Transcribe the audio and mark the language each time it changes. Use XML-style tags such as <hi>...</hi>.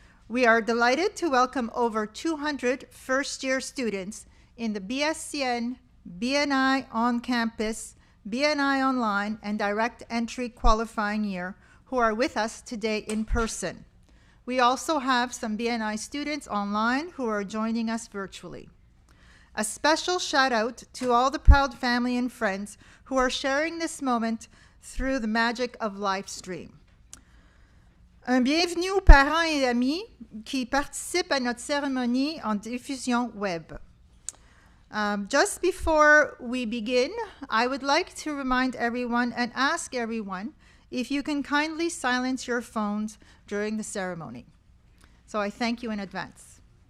<en>We are delighted to welcome over 200 first-year students in the BScN, BNI On Campus, BNI Online, and Direct Entry Qualifying Year who are with us today in person. We also have some BNI students online who are joining us virtually. A special shout out to all the proud family and friends who are sharing this moment through the magic of live stream.</en> <fr>Un bienvenue aux parents et amis qui participent à notre cérémonie en diffusion web.</fr> <en>Just before we begin, I would like to remind everyone and ask everyone if you can kindly silence your phones during the ceremony. So I thank you in advance.</en>